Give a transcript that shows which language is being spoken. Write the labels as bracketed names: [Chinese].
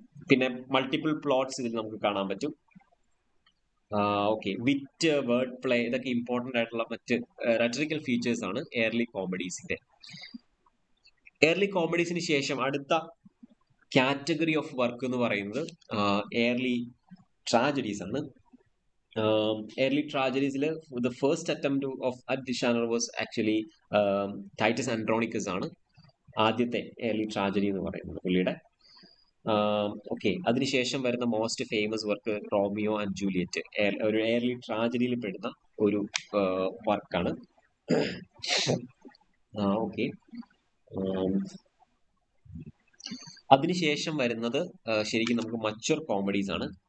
[Malayalam] പിന്നെ multiple plots ഇതിൽ നമുക്ക് കാണാൻ പറ്റും. ഓക്കെ, വിറ്റ്, വേർഡ് പ്ലേ, ഇതൊക്കെ ഇമ്പോർട്ടന്റ് ആയിട്ടുള്ള മറ്റ് റെറ്ററിക്കൽ ഫീച്ചേഴ്സ് ആണ് എയർലി കോമഡീസിന്റെ. എയർലി കോമഡീസിന് ശേഷം അടുത്ത കാറ്റഗറി ഓഫ് വർക്ക് എന്ന് പറയുന്നത് എയർലി ട്രാജഡീസ് ആണ്. [English] early tragedies, the first attempt of at the genre was actually Titus Andronicus [Malayalam] ആണ് ആദ്യത്തെ early tragedy എന്ന് പറയുന്നത് പുള്ളിയുടെ. ഓക്കെ, അതിനുശേഷം വരുന്ന most famous work Romeo and Juliet, ഒരു early ട്രാജഡിയിൽ പെടുന്ന ഒരു വർക്കാണ്. ഓക്കെ, അതിനുശേഷം വരുന്നത് ശരിക്കും നമുക്ക് മച്വർ കോമഡീസ് ആണ്.